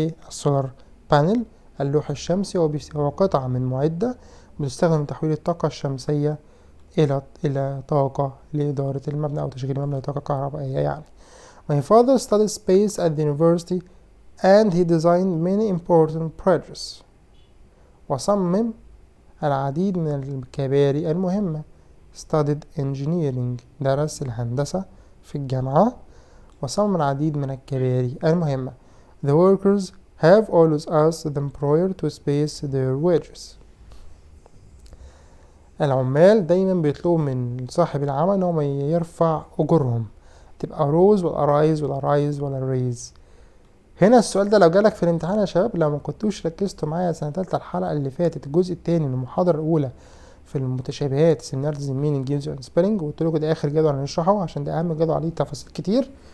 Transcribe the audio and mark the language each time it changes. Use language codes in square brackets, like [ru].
[ar] solar panel اللوح الشمسي هو قطعة من معدة بتستخدم لتحويل الطاقة الشمسية إلى طاقة لإدارة المبنى أو تشغيل المبنى لطاقة كهربائية يعني. [en] My father studied space at the university and he designed many important projects. [ar] وصمم العديد من الكباري المهمة. [en] studied engineering [ar] درس الهندسة في الجامعة وصمم العديد من الكباري المهمة. [en] The workers have always asked the employer to space their wages. [ar] العمال دايما بيطلبوا من صاحب العمل انه يرفع اجورهم. تبقى روز ولا رايز ولا رايز ولا ريز. هنا السؤال ده لو جالك في الامتحان يا شباب، لو ما كنتوش ركزتوا معايا سنة تالتة الحلقة اللي فاتت الجزء التاني من المحاضرة الأولى في المتشابهات [en] similarities in meaning gives and spelling، [ar] وقلت لكم ده آخر جدول هنشرحه عشان ده أهم جدول عليه تفاصيل كتير.